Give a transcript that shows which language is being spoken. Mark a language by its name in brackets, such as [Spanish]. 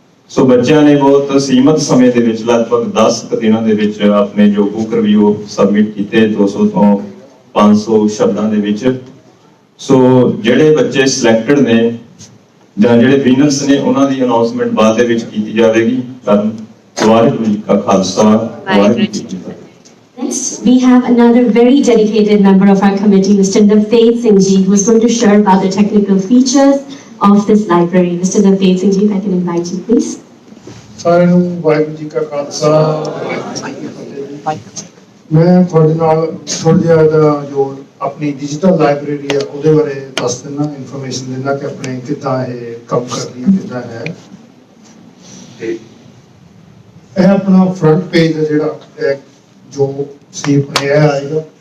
[Punjabi] ਸੋ ਬੱਚਿਆਂ ਨੇ ਬਹੁਤ ਸੀਮਤ ਸਮੇਂ ਦੇ ਵਿੱਚ, ਲਗਭਗ 10 ਦਿਨਾਂ ਦੇ ਵਿੱਚ ਆਪਣੇ ਜੋ ਬੁੱਕ ਰਿਵਿਊ ਸਬਮਿਟ ਕੀਤੇ, 200 ਤੋਂ 500 ਸ਼ਬਦਾਂ ਦੇ ਵਿੱਚ। ਸੋ ਜਿਹੜੇ ਬੱਚੇ ਸਿਲੈਕਟਡ ਨੇ ਜਾਂ ਜਿਹੜੇ ਵਿਨਰਸ ਨੇ, ਉਹਨਾਂ ਦੀ ਅਨਾਉਂਸਮੈਂਟ ਬਾਅਦ ਦੇ ਵਿੱਚ ਕੀਤੀ ਜਾਵੇਗੀ। ਵਾਹਿਗੁਰੂ ਜੀ ਕਾ ਖਾਲਸਾ, ਵਾਹਿਗੁਰੂ ਜੀ ਕੀ ਫਤਿਹ। [English] Next, we have another very dedicated member of our committee, Mr. Navtej Singh Ji, who is going to share about the technical features of this library. Mr. Navtej Singh Ji, if I can invite you, please. [Punjabi] ਸਾਰਿਆਂ ਨੂੰ ਵਾਹਿਗੁਰੂ ਜੀ ਕਾ ਖਾਲਸਾ, ਵਾਹਿਗੁਰੂ ਜੀ ਕੀ ਫਤਿਹ। ਮੈਂ ਤੁਹਾਡੇ ਨਾਲ ਥੋੜ੍ਹਾ ਜਿਹਾ ਜੋ ਆਪਣੀ ਡਿਜੀਟਲ ਲਾਇਬ੍ਰੇਰੀ ਹੈ ਉਹਦੇ ਬਾਰੇ ਦੱਸ ਦਿੰਦਾ, ਇਨਫੋਰਮੇਸ਼ਨ ਦਿੰਦਾ ਕਿ ਆਪਣੇ ਕਿੱਦਾਂ ਇਹ ਕੰਮ ਕਰ ਰਹੀ ਹੈ, ਕਿੱਦਾਂ ਹੈ। ਤੇ ਇਹ ਆਪਣਾ ਫਰੰਟ ਪੇਜ ਹੈ ਜਿਹੜਾ ਜੋ ਸੀ ਆਪਣੇ ਇਹ ਆਏਗਾ।